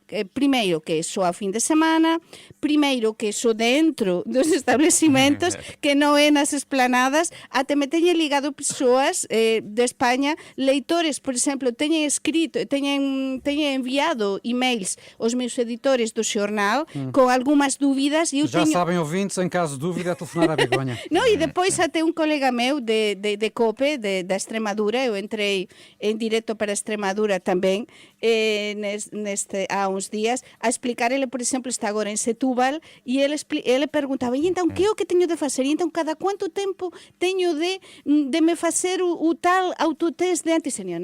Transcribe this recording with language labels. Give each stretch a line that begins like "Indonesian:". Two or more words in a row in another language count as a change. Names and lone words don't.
Galician: Primeiro que é só a fin de semana, primeiro que é só dentro dos establecimentos, que non é nas esplanadas, até me teñen ligado persoas de España, leitores, por exemplo, teñen enviado emails aos meus editores do xornal con algunhas dúbidas e eu
Portuguese: Já sabem, ouvintes, em caso de dúvida, é telefonar à Begonha.
Galician: Non, e depois até un colega meu de COPE, da Extremadura, eu entrei en directo para Extremadura tamén, há uns días, a explicar, ele, por exemplo, está agora en Setúbal, e ele perguntaba, e então, que é o que teño de facer? E então, cada quanto tempo teño de me facer o tal autotest de antisenio?